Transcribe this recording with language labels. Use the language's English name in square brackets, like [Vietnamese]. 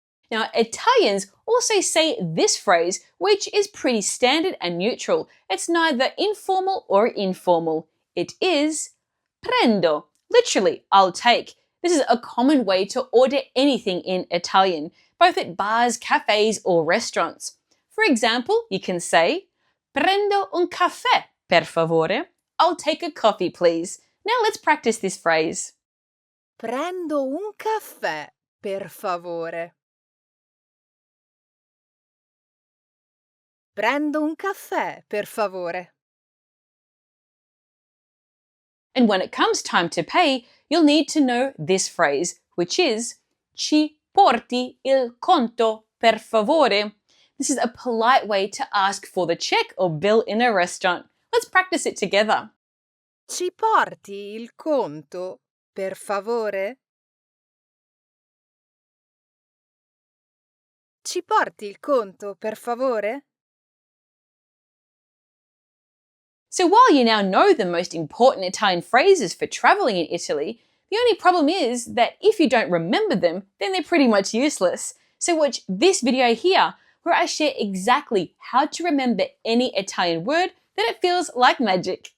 [English] Now, Italians also say this phrase, which is pretty standard and neutral. It's neither informal or informal. It is prendo, literally, I'll take. This is a common way to order anything in Italian, both at bars, cafes, or restaurants. For example, you can say, [Italian] Prendo un caffè, per favore. [English] I'll take a coffee, please. Now let's practice this phrase. [Italian] Prendo un caffè, per favore. Prendo un caffè, per favore. [English] And when it comes time to pay, you'll need to know this phrase, which is [Italian] Ci porti il conto, per favore. [English] This is a polite way to ask for the check or bill in a restaurant. Let's practice it together. [Italian] Ci porti il conto, per favore? Ci porti il conto, per favore? [English] So while you now know the most important Italian phrases for traveling in Italy, the only problem is that if you don't remember them, then they're pretty much useless. So watch this video here where I share exactly how to remember any Italian word that it feels like magic.